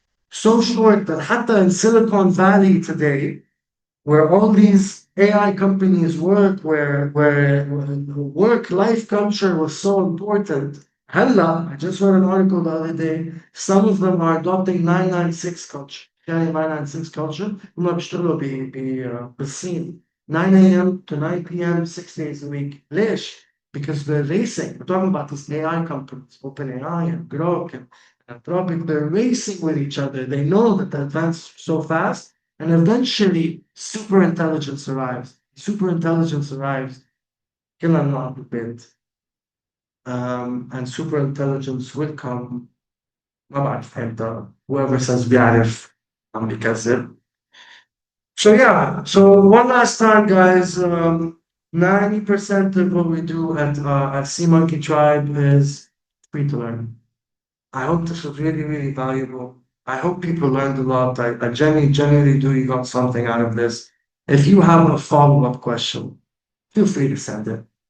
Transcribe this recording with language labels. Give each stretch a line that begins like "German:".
English: So short that
Arabic: حتى
English: in Silicon Valley today, where all these AI companies work, where work-life culture was so important. Hella, I just read an article the other day, some of them are adopting 996 culture.
Arabic: يعني
English: 996 culture
Arabic: هم بيشتغلوا بالصين 9 a.m.
English: to 9 p.m. 6 days a week.
Arabic: ليش?
English: Because they're racing. We're talking about these AI companies, OpenAI and Grok and Anthropic. They're racing with each other. They know that the advance so fast, and eventually superintelligence arrives. Superintelligence arrives, kill and not a bit. And superintelligence will come.
Arabic: ما بعرف امتى.
English: Whoever says
Arabic: بيعرف عم بيكذب.
English: So yeah, so one last time, guys. 90% of what we do at Sea Monkey Tribe is free to learn. I hope this was really, really valuable. I hope people learned a lot. I genuinely do you got something out of this. If you have a follow-up question, feel free to send it.